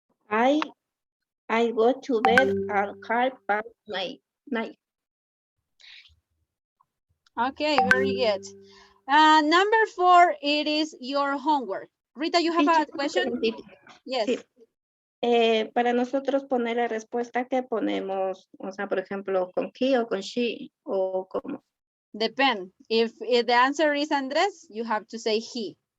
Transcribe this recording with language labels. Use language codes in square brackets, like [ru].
[en] I go to bed at 9:30. Okay, very good. Number 4, it is your homework. Rita, you have a question? Yes. [es] Sí. Para nosotros poner la respuesta que ponemos, o sea, por ejemplo, con he o con she o como. [en] Depend. If the answer is Andres, you have to say he.